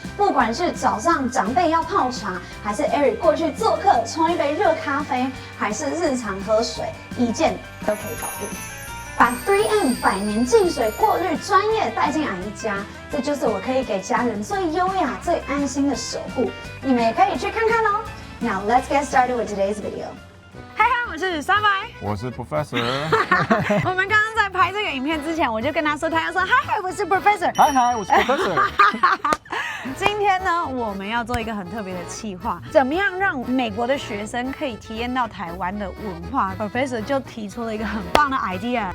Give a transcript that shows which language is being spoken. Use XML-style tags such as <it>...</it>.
<zh>不管是早上长辈要泡茶，还是 Eric 过去做客冲一杯热咖啡，还是日常喝水，一键都可以搞定。把 3M 百年净水过滤专业带进阿姨家，这就是我可以给家人最优雅、最安心的守护。你们也可以去看看哦。</zh> <en>Now let's get started with today's video.</en> <zh>嗨，我是沙白，我是 Professor。我们刚刚在拍这个影片之前，我就跟他说，他要说嗨，我是 Professor。嗨，我是 Professor。今天呢，我们要做一个很特别的企划，怎么样让美国的学生可以体验到台湾的文化 ？Professor 就提出了一个很棒的 idea，</zh>